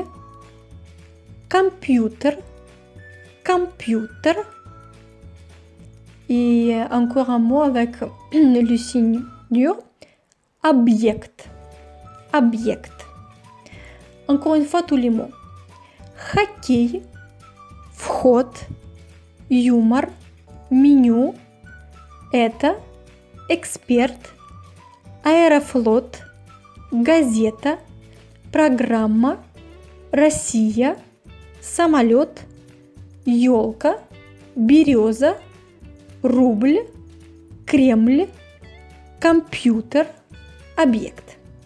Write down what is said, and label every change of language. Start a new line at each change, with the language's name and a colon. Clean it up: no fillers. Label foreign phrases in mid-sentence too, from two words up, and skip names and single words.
Russian: Computer, computer.
French: Et encore un mot avec le signe dur.
Russian: Объект, объект.
French: Encore une fois tous les mots.
Russian: Хоккей, вход, юмор, меню. Это, эксперт, аэрофлот, газета, программа, Россия, самолет, ёлка, береза, рубль, Кремль, компьютер, объект.